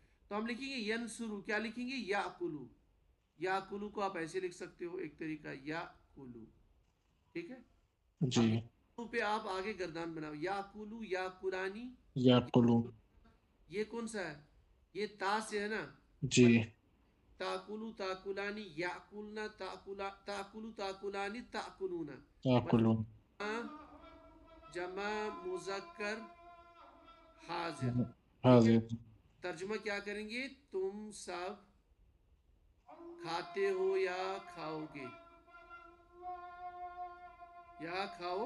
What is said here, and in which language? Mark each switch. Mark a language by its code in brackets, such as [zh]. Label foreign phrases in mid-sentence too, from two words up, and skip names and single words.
[ur] تو ہم لکھیں گے ینسورو، کیا لکھیں گے؟ [ar] یاکلو. [ur] یاکلو کو آپ ایسے لکھ سکتے ہو، ایک طریقہ یاکلو. ٹھیک ہے. اب جی پہ آپ آگے گردان بناؤ، [ar] یاکلو یاکلانی. یاقلون [ur] یہ کون سا ہے؟ یہ تا سے ہے نا، جی [ar] تاکلو تاکلانی یاکلنا تاکلو تاکلانی تاکلونا. تاکلون [ur] جمع مذکر حاضر. ٹھیک ہے. حاضر ترجمہ کیا کریں گے؟ تم سب کھاتے ہو یا کھاؤ گے، یا کھاؤ